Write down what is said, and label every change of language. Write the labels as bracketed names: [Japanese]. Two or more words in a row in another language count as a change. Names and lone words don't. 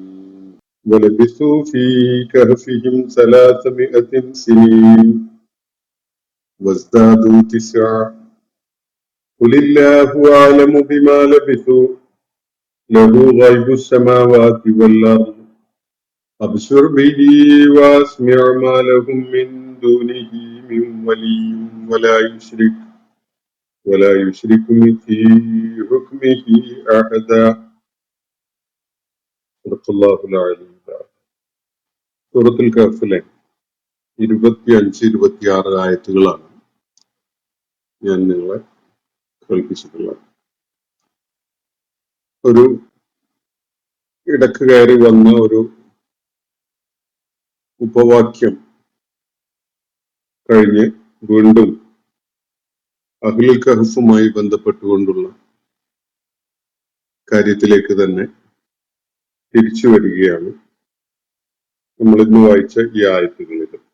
[Arabic] ولبثوا في كهفهم 300 سنين وازدادوا 9 قل الله أعلم بما لبثوا له غيب السماوات والأرض أبصر به وأسمع ما لهم من دونه من ولي ولا يشرك في حكمه أحدا. صدق الله العلي العظيم. [Malayalam] സൂറത്തുൽ കഹ്ഫിലെ 25-26 ആയത്തുകളാണ് ഞാൻ നിങ്ങളെ കേൾപ്പിച്ചിട്ടുള്ളത്. ഒരു ഇടക്ക് കയറി വന്ന ഒരു ഉപവാക്യം കഴിഞ്ഞ് വീണ്ടും അഹ്ലുൽ കഹ്ഫുമായി ബന്ധപ്പെട്ടുകൊണ്ടുള്ള കാര്യത്തിലേക്ക് തന്നെ തിരിച്ചു വരികയാണ് നമ്മൾ ഇന്ന് വായിച്ച ഈ ആയത്തുകളിൽ.